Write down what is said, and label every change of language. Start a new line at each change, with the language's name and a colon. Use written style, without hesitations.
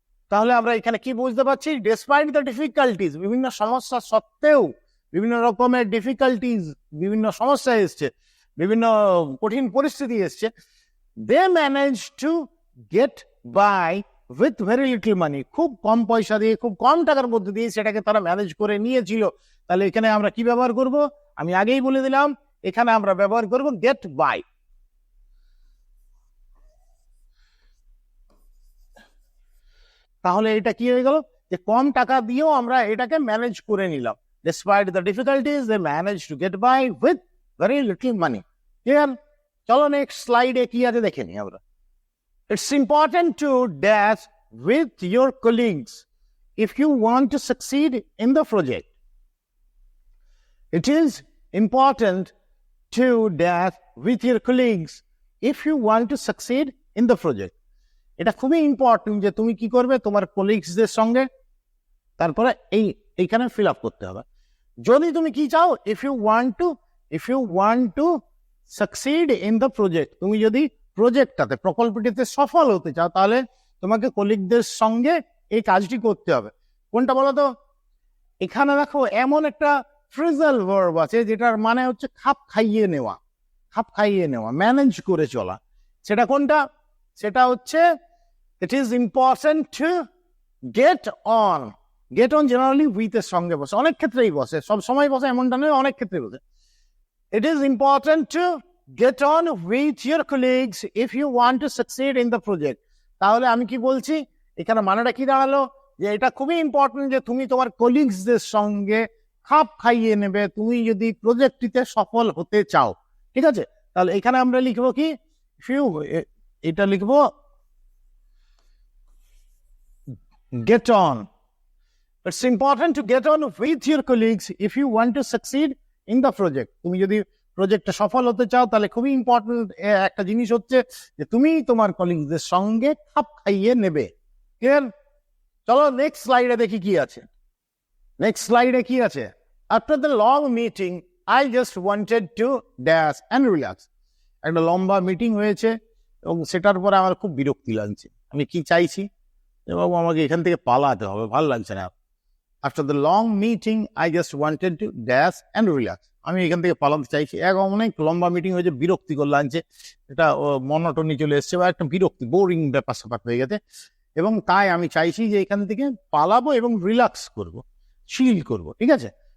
Bangla: তাহলে আমরা এখানে কি বুঝতে পারছি?
English: despite the difficulties,
Bangla: বিভিন্ন সমস্যা সত্ত্বেও, বিভিন্ন রকমের ডিফিকাল্টিজ, বিভিন্ন সমস্যা এসছে, বিভিন্ন কঠিন পরিস্থিতি এসছে,
English: they manage to get by with very little money,
Bangla: খুব কম পয়সা দিয়ে, খুব কম টাকার মধ্যে দিয়ে সেটাকে তারা ম্যানেজ করে নিয়েছিল। তাহলে এখানে আমরা কি ব্যবহার করব? আমি আগেই বলে দিলাম, এখানে আমরা ব্যবহার করব গেট বাই। তাহলে এটা কি হয়ে গেল? যে কম টাকা দিয়েও আমরা এটাকে ম্যানেজ করে নিলাম।
English: Despite the difficulties, they managed to get by with very little money. Clear?
Bangla: চলো নেক্সট স্লাইডে কি আছে দেখে নিই আমরা।
English: It's important to dash with your colleagues if you want to succeed in the project. It is important to dash with your colleagues if you want to succeed in the project.
Bangla: এটা খুবই important যে তুমি কি করবে তোমার কলিগসদের সঙ্গে, তারপরে এইখানে ফিল আপ করতে হবে। যদি তুমি কি চাও,
English: if you want to succeed in the project,
Bangla: তুমি যদি প্রজেক্টটাতে, প্রকল্পটিতে সফল হতে চাও, তাহলে তোমাকে কলিগদের সঙ্গে এই কাজটি করতে হবে। কোনটা বলো তো? এখানে দেখো এমন একটা ফ্রেজাল ভার্ব আছে যেটার মানে হচ্ছে খাপ খাইয়ে নেওয়া, খাপ খাইয়ে নেওয়া, ম্যানেজ করে চলা। সেটা কোনটা? সেটা হচ্ছে
English: it is important to get on.
Bangla: Get on generally with এর সঙ্গে বসে, অনেক ক্ষেত্রেই বসে, সব সময় বসে এমনটা নয়, অনেক ক্ষেত্রে বসে।
English: It is important to get on with your colleagues if you want to succeed in the project.
Bangla: তাহলে আমি কি বলছি এখানে? মানেটা কি দাঁড়ালো? যে এটা খুবই ইম্পর্টেন্ট যে তুমি তোমার কলিগসদের সঙ্গে খাপ খাইয়ে নেবে তুমি যদি প্রজেক্টটিতে সফল হতে চাও। ঠিক আছে? তাহলে এখানে আমরা লিখবো কি? এটা লিখবো get on.
English: It's important to get on with your colleagues if you want to succeed in the project.
Bangla: তুমি যদি প্রজেক্টে সফল হতে চাও তাহলে খুবই ইম্পর্টেন্ট একটা জিনিস হচ্ছে যে তুমি তোমার কলিগদের সঙ্গে খাপ খাইয়ে নেবে। ক্লিয়ার? চলো নেক্সট স্লাইডে দেখি কি আছে। নেক্সট স্লাইডে কি আছে?
English: After the long meeting, I just wanted to dash and relax.
Bangla: একটা লম্বা মিটিং হয়েছে এবং সেটার পরে আমার খুব বিরক্তি লাগছে। আমি কি চাইছি? বাবু আমাকে এখান থেকে পালাতে হবে, ভালো লাগছে না।
English: after the long meeting I just wanted to dash and relax,
Bangla: আমি এখান থেকে পালাতে চাইছি। অনেক লম্বা মিটিং হয়েছে, বিরক্তিকর লাগছে, এটা মনোটনি চলে এসছে বা একটা বিরক্তি, বোরিং ব্যাপার স্যাপার হয়ে গেছে, এবং তাই আমি চাইছি যে এখান থেকে পালাবো এবং রিল্যাক্স করব, চিল করব। ঠিক আছে?